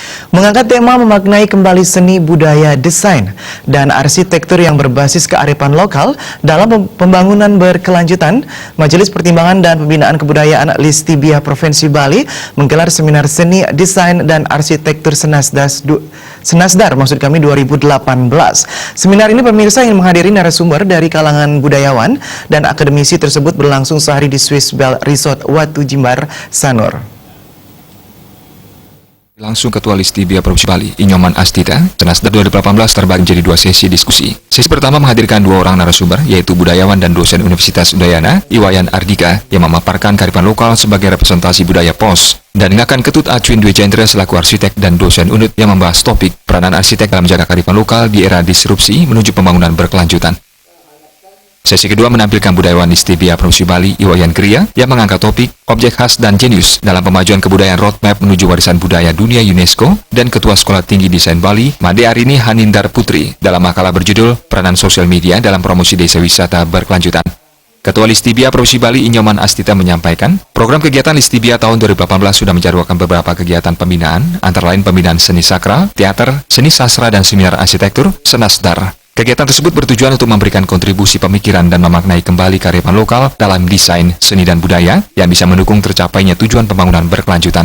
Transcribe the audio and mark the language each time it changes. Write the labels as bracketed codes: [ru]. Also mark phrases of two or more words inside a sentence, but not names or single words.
[id] Mengangkat tema memaknai kembali seni budaya desain dan arsitektur yang berbasis kearifan lokal dalam pembangunan berkelanjutan, Majelis Pertimbangan dan Pembinaan Kebudayaan Listibia Provinsi Bali menggelar seminar seni desain dan arsitektur Senasdar 2018. Seminar ini pemirsa yang menghadiri narasumber dari kalangan budayawan dan akademisi tersebut berlangsung sehari di Swiss Bell Resort Watu Jimbar, Sanur. Langsung Ketua Listibia Provinsi Bali, Inyoman Astita, Senasdar 2018 terbagi menjadi dua sesi diskusi. Sesi pertama menghadirkan dua orang narasumber, yaitu budayawan dan dosen Universitas Udayana, Iwayan Ardika, yang memaparkan kearifan lokal sebagai representasi budaya POS, dan dengarkan Ketut Acuin Dwi Jendra selaku arsitek dan dosen UNUD yang membahas topik peranan arsitek dalam menjaga kearifan lokal di era disrupsi menuju pembangunan berkelanjutan. Sesi kedua menampilkan budayawan Listibia Provinsi Bali, Iwayan Gria, yang mengangkat topik objek khas dan jenius dalam pemajuan kebudayaan roadmap menuju warisan budaya dunia UNESCO, dan Ketua Sekolah Tinggi Desain Bali, Made Arini Hanindar Putri, dalam makalah berjudul Peranan Sosial Media dalam Promosi Desa Wisata Berkelanjutan. Ketua Listibia Provinsi Bali, Inyoman Astita, menyampaikan, program kegiatan Listibia tahun 2018 sudah menjadwalkan beberapa kegiatan pembinaan, antara lain pembinaan seni sakral, teater, seni sastra, dan seminar arsitektur, Senasdar. Kegiatan tersebut bertujuan untuk memberikan kontribusi pemikiran dan memaknai kembali kearifan lokal dalam desain, seni, dan budaya yang bisa mendukung tercapainya tujuan pembangunan berkelanjutan.